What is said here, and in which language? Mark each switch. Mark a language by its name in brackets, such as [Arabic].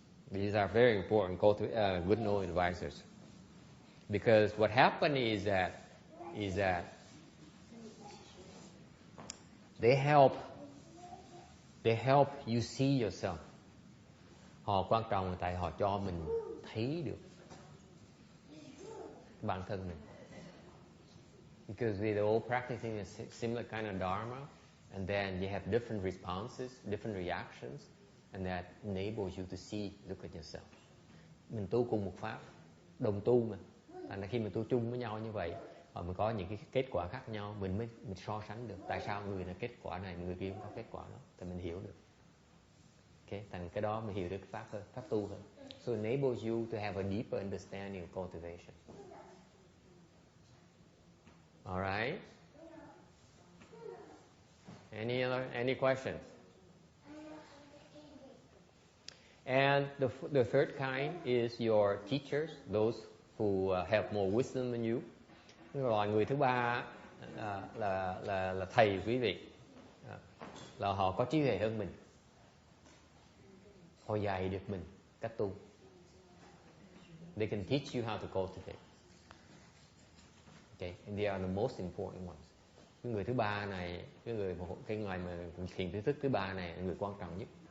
[English] These are very important good knowing advisors. Because what happened is that they help you see yourself. [Vietnamese] Họ quan trọng tại họ cho mình thấy được bản thân mình. [English] Because we're all practicing a similar kind of dharma, and then you have different responses, different reactions, and that enables you to see, look at yourself. [Vietnamese] Mình tu cùng một pháp, đồng tu mà. Thành ra khi mình tu chung với nhau như vậy, mình có những cái kết quả khác nhau, mình so sánh được. Tại sao người này kết quả này, người kia không có kết quả đó, thì mình hiểu được. Okay, thành cái đó mình hiểu được cái pháp hơn, pháp tu hơn. [English] So it enables you to have a deeper understanding of cultivation. All right. Any questions? And the third kind is your teachers, those who have more wisdom than you. [Vietnamese] Rồi người thứ ba là thầy quý vị, là họ có trí tuệ hơn mình, họ dạy được mình cách tu. [English] They can teach you how to cultivate. Okay, and they are the most important ones. [Vietnamese] Cái người thứ ba này, cái người mà thiền thứ thứ ba này là người quan trọng nhất.